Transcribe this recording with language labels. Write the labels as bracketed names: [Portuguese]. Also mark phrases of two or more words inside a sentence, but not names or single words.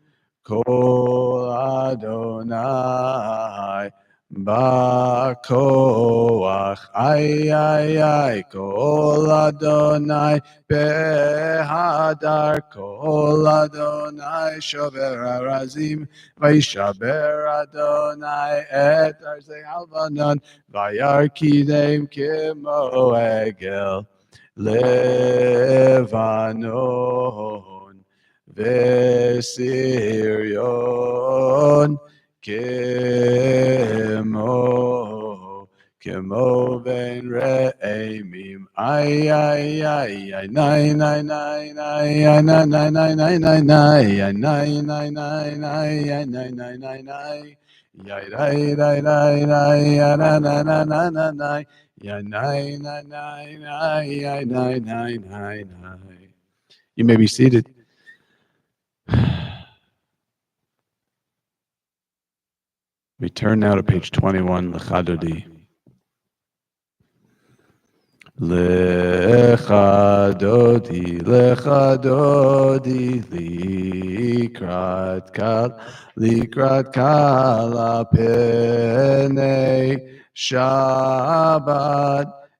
[Hebrew] קול אדני בכח, איי, קול אדני בהדר, קול אדני שבר ארזים, וישבר אדני את ארזי הלבנון, וירקידם כמו עגל לבנון, ושריון, כמו בן ראמים, ay, nai, nai, nai, nai, nai, nai, nai, nai, nai, nai, nai, nai, nai, nai, nai, nai, nai, nai, nai, yai, dai, dai, dai, dai, ya, na, na, na, na, na, nai, ya, nai, nai, nai, nai, ya, nai, nai, nai, nai. [English] You may be seated. We turn now to page 21, [Hebrew] לכה דודי. לכה דודי, לכה דודי, לקראת כלה פני שבת